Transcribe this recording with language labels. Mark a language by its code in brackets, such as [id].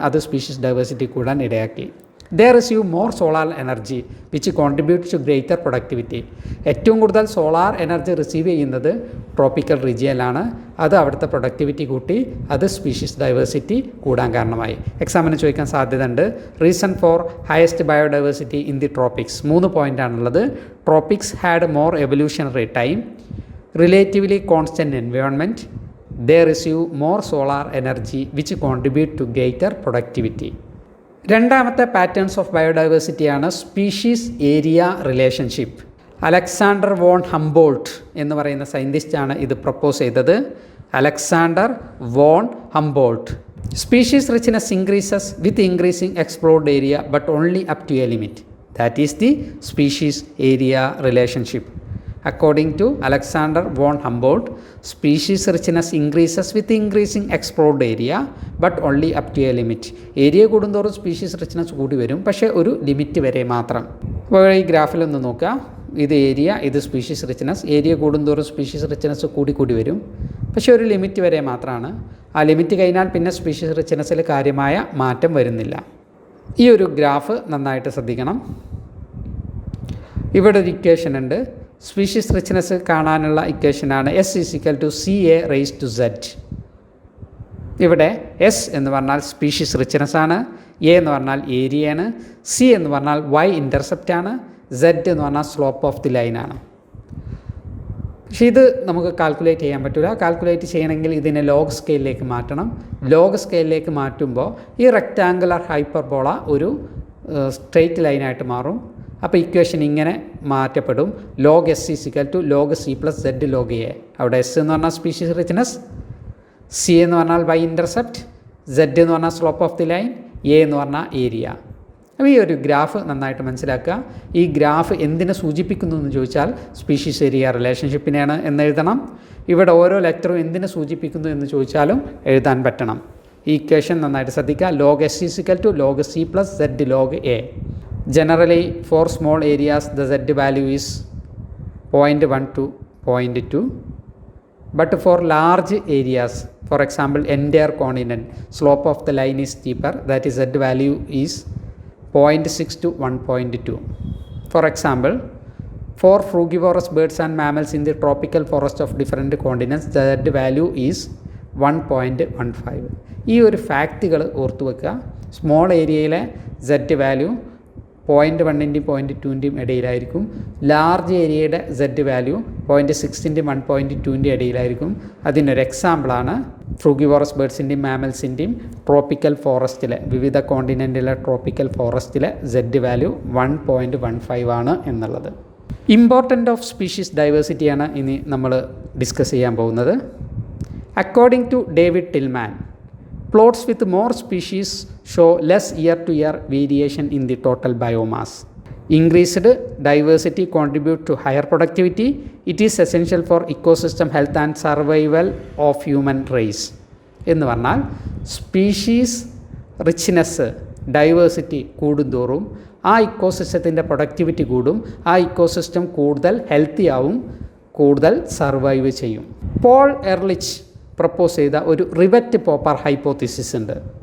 [ml] അത് species diversity കൂടാൻ ഇടയാക്കി. [en] They receive more solar energy which contribute to greater productivity. [ml] ഏറ്റവും കൂടുതൽ സോളാർ എനർജി റിസീവ് ചെയ്യുന്നത് ട്രോപ്പിക്കൽ റീജിയനിലാണ്. അത് അവിടുത്തെ പ്രൊഡക്ടിവിറ്റി കൂട്ടി. അത് സ്പീഷീസ് ഡൈവേഴ്സിറ്റി കൂടാൻ കാരണമായി. എക്സാമിന് ചോദിക്കാൻ സാധ്യതയുണ്ട്. [en] reason for highest biodiversity in the tropics [ml] 3 പോയിൻ്റാണുള്ളത്. [en] Tropics had more evolutionary time, relatively constant environment, they receive more solar energy which contribute to greater productivity. [ml] രണ്ടാമത്തെ patterns of ബയോഡൈവേഴ്സിറ്റിയാണ് species area relationship. Alexander von Humboldt എന്ന് പറയുന്ന സയൻറ്റിസ്റ്റാണ് ഇത് propose ചെയ്തത്. [en] Alexander von Humboldt. Species richness increases with increasing explored area but only up to a limit. That is the species area relationship. According to Alexander von Humboldt, species richness increases with increasing explored area but only up to a limit. [ml] Area കൂടുന്തോറും species richness കൂടി വരും, പക്ഷേ ഒരു limit വരെ മാത്രം. അപ്പോൾ ഈ ഗ്രാഫിലൊന്ന് നോക്കുക. ഇത് ഏരിയ, ഇത് സ്പീഷീസ് റിച്ച്നെസ്. ഏരിയ കൂടുന്തോറും സ്പീഷീസ് റിച്ച്നെസ് കൂടി വരും, പക്ഷേ ഒരു ലിമിറ്റ് വരെ മാത്രമാണ്. ആ ലിമിറ്റ് കഴിഞ്ഞാൽ പിന്നെ സ്പീഷീസ് റിച്ച്നെസ്സിൽ കാര്യമായ മാറ്റം വരുന്നില്ല. ഈ ഒരു ഗ്രാഫ് നന്നായിട്ട് ശ്രദ്ധിക്കണം. ഇവിടെ ഒരു ഇക്വേഷൻ ഉണ്ട്. സ്പീഷീസ് റിച്ച്നെസ് കാണാനുള്ള ഇക്വേഷനാണ് S = CA raised to Z. ഇവിടെ എസ് എന്ന് പറഞ്ഞാൽ സ്പീഷീസ് റിച്ച്നെസ് ആണ്, എ എന്ന് പറഞ്ഞാൽ ഏരിയയാണ്, സി എന്ന് പറഞ്ഞാൽ വൈ ഇൻ്റർസെപ്റ്റ് ആണ്, സെഡ് എന്ന് പറഞ്ഞാൽ സ്ലോപ്പ് ഓഫ് ദി ലൈൻ ആണ്. പക്ഷേ ഇത് നമുക്ക് കാൽക്കുലേറ്റ് ചെയ്യാൻ പറ്റില്ല. കാൽക്കുലേറ്റ് ചെയ്യണമെങ്കിൽ ഇതിനെ ലോഗ് സ്കെയിലിലേക്ക് മാറ്റണം. ലോഗ് സ്കെയിലിലേക്ക് മാറ്റുമ്പോൾ ഈ റെക്റ്റാങ്കുലർ ഹൈപ്പർബോള ഒരു സ്ട്രെയിറ്റ് ലൈനായിട്ട് മാറും. അപ്പോൾ ഇക്വേഷൻ ഇങ്ങനെ മാറ്റപ്പെടും. [en] log S is equal to log C plus Z log [ml] A. അവിടെ എസ് എന്ന് പറഞ്ഞാൽ സ്പീഷീസ് റിച്ച്നെസ്, സി എന്ന് പറഞ്ഞാൽ വൈ ഇൻ്റർസെപ്റ്റ്, സെഡ് എന്ന് പറഞ്ഞാൽ slope of the line, A എന്ന് പറഞ്ഞാൽ ഏരിയ. അപ്പോൾ ഈ ഒരു ഗ്രാഫ് നന്നായിട്ട് മനസ്സിലാക്കുക. ഈ ഗ്രാഫ് എന്തിനെ സൂചിപ്പിക്കുന്നു എന്ന് ചോദിച്ചാൽ സ്പീഷീസ് ഏരിയ റിലേഷൻഷിപ്പിനെയാണ് എന്ന് എഴുതണം. ഇവിടെ ഓരോ ലെറ്ററും എന്തിനെ സൂചിപ്പിക്കുന്നു എന്ന് ചോദിച്ചാലും എഴുതാൻ പറ്റണം. ഈ ഇക്വേഷൻ നന്നായിട്ട് ശ്രദ്ധിക്കുക. [en] log S is equal to log C plus Z log [ml] A. [en] Generally, for small areas, the Z value is 0.1 to 0.2. But for large areas, for example, entire continent, slope of the line is steeper. That is, Z value is 0.6 to 1.2. For example, for frugivorous birds and mammals in the tropical forest of different continents, the Z value is 1.15. [ml] ഈ ഒരു ഫാക്റ്റുകൾ ഓർത്തു വെക്കുക. Small ഏരിയയിലെ Z value 0.1-ൻ്റെയും 0.2-ൻ്റെയും ഇടയിലായിരിക്കും. Large ഏരിയയുടെ Z value 0.6-ൻ്റെയും 1.2-ൻ്റെയും ഇടയിലായിരിക്കും. അതിനൊരു എക്സാമ്പിളാണ് ഫ്രൂഗിവോറസ് ബേർഡ്സിൻ്റെയും മാമൽസിൻ്റെയും tropical ഫോറസ്റ്റിലെ, വിവിധ കോണ്ടിനെൻറ്റിലെ tropical ഫോറസ്റ്റിലെ Z value 1.15 ആണ് എന്നുള്ളത്. ഇമ്പോർട്ടൻ്റ് ഓഫ് സ്പീഷീസ് ഡൈവേഴ്സിറ്റിയാണ് ഇനി നമ്മൾ ഡിസ്കസ് ചെയ്യാൻ പോകുന്നത്. [en] According to David Tilman, plots with more species show less year-to-year variation in the total biomass. Increased diversity contribute to higher productivity. It is essential for ecosystem health and survival of human race. [ml] എന്ന് പറഞ്ഞാൽ species richness, diversity കൂടുന്തോറും ആ ഇക്കോസിസ്റ്റത്തിൻ്റെ productivity കൂടും. ആ ecosystem കൂടുതൽ healthy ആവും, കൂടുതൽ survive ചെയ്യും. പോൾ എർലിച്ച് പ്രപ്പോസ് ചെയ്ത ഒരു റിവറ്റ് പോപ്പർ ഹൈപ്പോത്തിസിസ് ഉണ്ട്.